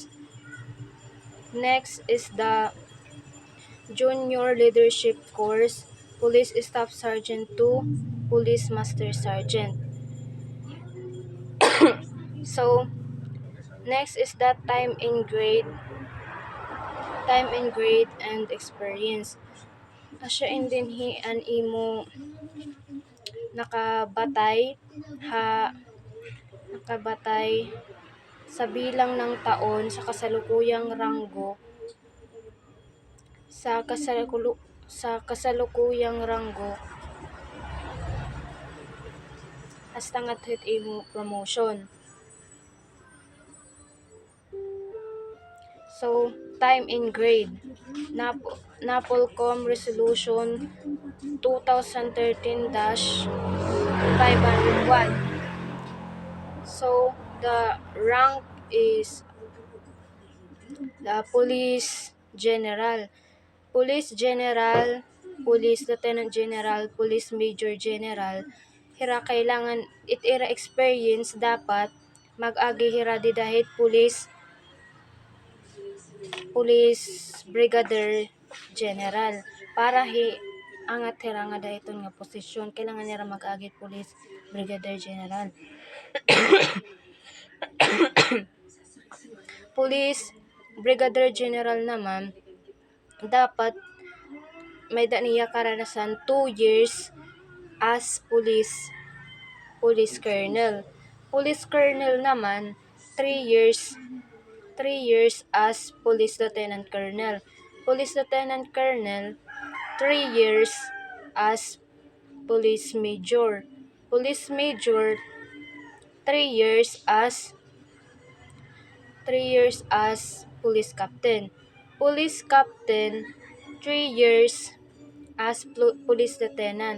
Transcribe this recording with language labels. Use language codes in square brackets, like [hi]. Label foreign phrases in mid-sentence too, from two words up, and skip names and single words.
[en] Next is the junior leadership course, police staff sergeant to police master sergeant. So, next is the time in grade and experience. [war] Asya indinhi an imo nakabatay ha [tl] nakabatay sa bilang ng taon sa kasalukuyang ranggo sa kasalukuyang ranggo [war] hasta nga hit imo promotion. [en] So, time in grade. NAPOLCOM Resolution 2013-501. So, the rank is the Police General. Police General, Police Lieutenant General, Police Major General. [war] Hira kailangan itira experience dapat mag-agi hira di dahit Police Brigadier General para angat hira nga dahiton nga posisyon kailangan nira mag-agi Police Brigadier General. [en] Police Brigadier General naman dapat may niya karanasan 2 years as police colonel. Police colonel naman 3 years as police lieutenant colonel. Police lieutenant colonel 3 years as police major. Police major, 3 years as police captain. Police captain, 3 years as police lieutenant.